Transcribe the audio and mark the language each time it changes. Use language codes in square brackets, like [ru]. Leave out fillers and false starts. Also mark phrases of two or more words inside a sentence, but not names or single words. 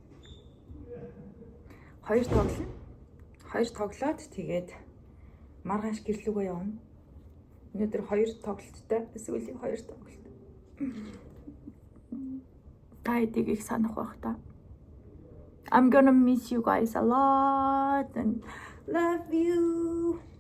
[mn] 2 тоглолт. 2 тоглоод тэгээд маргааш гэрлүүгөө явна. Өнөөдөр 2 тоглолттой сүүлийн 2 тоглолт. Тайдыг их санах байх та. [en] I'm gonna miss you guys a lot and love you.